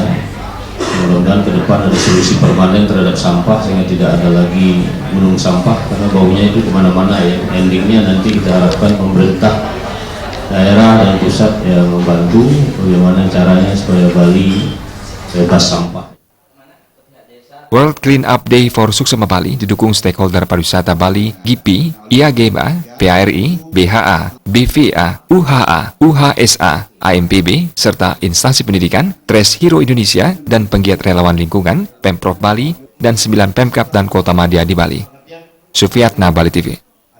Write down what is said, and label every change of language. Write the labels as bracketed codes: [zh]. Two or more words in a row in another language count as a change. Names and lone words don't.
[id] Mudah-mudahan ke depan ada solusi permanen terhadap sampah sehingga tidak ada lagi gunung sampah, karena baunya itu kemana-mana ya. Endingnya nanti kita harapkan pemerintah daerah dan pusat yang membantu bagaimana caranya supaya Bali bebas sampah. World Clean Up Day for Suksema Bali didukung stakeholder pariwisata Bali, GIPI, IAGMA, PARI, BHA, BVA, UHA, UHSA, AMPB, serta instansi pendidikan, Tres Hero Indonesia, dan penggiat relawan lingkungan, Pemprov Bali, dan 9 Pemkab dan Kota Madya di Bali. Sufiatna, Bali TV.